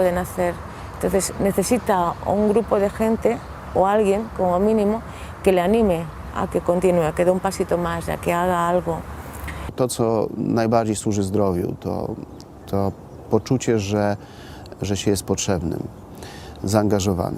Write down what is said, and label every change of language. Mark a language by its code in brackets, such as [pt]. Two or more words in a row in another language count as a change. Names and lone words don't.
[es] pueden hacer, entonces necesita un grupo de gente o alguien como mínimo que le anime a que continúe, a que dé un pasito más, a que haga algo. [pl] To, co najbardziej służy zdrowiu, to poczucie, że się jest potrzebnym, zaangażowanym.